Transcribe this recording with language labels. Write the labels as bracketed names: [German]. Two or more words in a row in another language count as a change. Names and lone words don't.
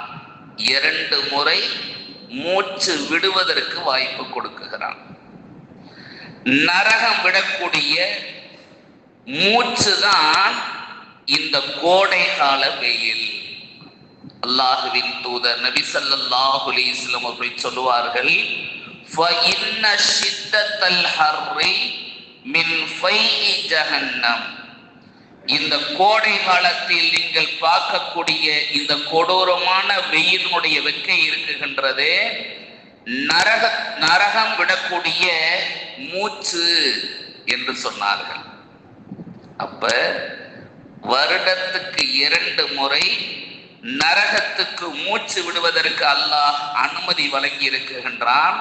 [Tamil] 2 முறை மூச்சு விடுவதற்கு வாய்ப்பு கொடுக்குகிறான். நரகம் விடக்கூடிய மூச்சு தான் இந்த கோடை கால வெயில். அல்லாஹுவின் தூதர் நபி [Arabic] صلى الله عليه وسلم [Tamil] அவர்கள் சொல்லுவார்கள், [Arabic] فَإِنَّ شِدَّةَ الْحَرِّ مِنْ فَيْءِ جَهَنَّمَ. [Tamil] இந்த கோடை காலத்தில் நீங்கள் பார்க்கக்கூடிய இந்த கொடூரமான வெயிலினுடைய வெக்கை இருக்குகின்றதே, நரகம் விடக்கூடிய மூச்சு என்று சொன்னார்கள். அப்ப வருடத்துக்கு 2 முறை நரகத்துக்கு மூச்சு விடுவதற்கு அல்லாஹ் அனுமதி வழங்கி இருக்குகின்றான்.